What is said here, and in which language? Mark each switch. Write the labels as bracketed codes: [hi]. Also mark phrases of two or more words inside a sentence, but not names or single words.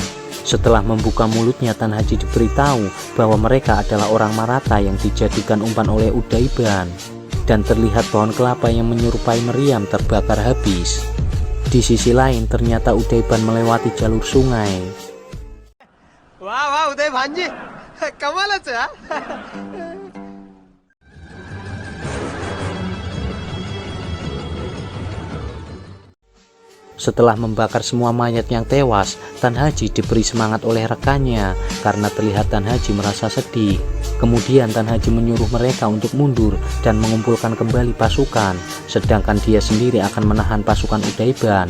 [id] Setelah membuka mulutnya, Tan Haji diberitahu bahwa mereka adalah orang Maratha yang dijadikan umpan oleh Udaiban, dan terlihat pohon kelapa yang menyerupai meriam terbakar habis. Di sisi lain ternyata Udaiban melewati jalur sungai. [mr] वाह वाह उदय भांजी कमालच आहे हा. [id] Setelah membakar semua mayat yang tewas, Tan Haji diberi semangat oleh rekannya karena terlihat Tan Haji merasa sedih. Kemudian Tan Haji menyuruh mereka untuk mundur dan mengumpulkan kembali pasukan, sedangkan dia sendiri akan menahan pasukan Udaiban.